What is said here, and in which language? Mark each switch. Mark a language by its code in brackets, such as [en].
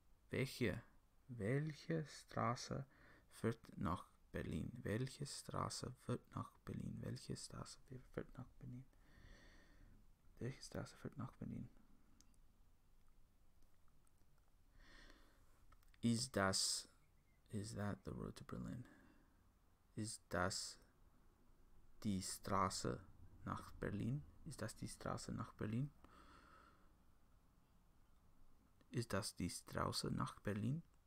[de] Welche Straße führt nach Berlin? Welche Straße führt nach Berlin? Welche Straße führt nach Berlin? Welche Straße führt nach Berlin? [en] Is that the road to Berlin? [de] Ist das die Straße nach Berlin? Ist das die Straße nach Berlin? Ist das die Straße nach Berlin?